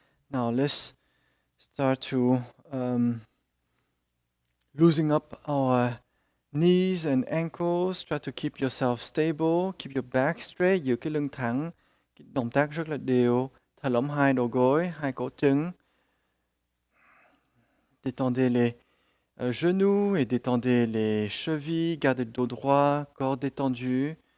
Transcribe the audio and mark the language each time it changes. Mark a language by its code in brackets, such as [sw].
[en] Now let's start to loosening up our knees and ankles. Try to keep yourself stable. Keep your back straight. [vi] Giữ cái lưng thẳng. Cái động tác rất là đều. Thả lỏng hai đầu gối, hai cổ chân. [fr] Détendez les genoux et détendez les chevilles. Gardez le dos droit, corps détendu.